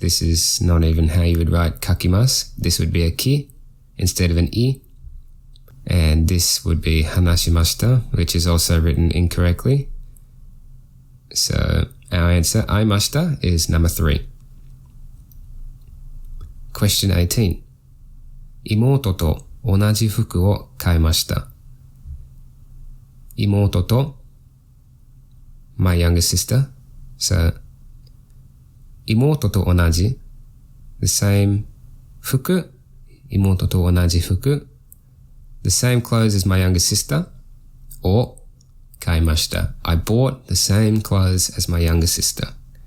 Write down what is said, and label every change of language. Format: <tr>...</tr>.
<en>This is not even how you would write kakimasu. This would be a ki instead of an I. And this would be hanashimashita, which is also written incorrectly. So our answer, 会いました is number 3. Question 18.</en> <ja>妹と同じ服を買いました。</ja> <en>妹と my younger sister. So</en> <ja>妹と同じ</ja> <en>the same</en> <ja>服妹と同じ服</ja> <en>the same clothes as my younger sister or</en> <ja>買いました</ja> <en>I bought the same clothes as my younger sister.</en>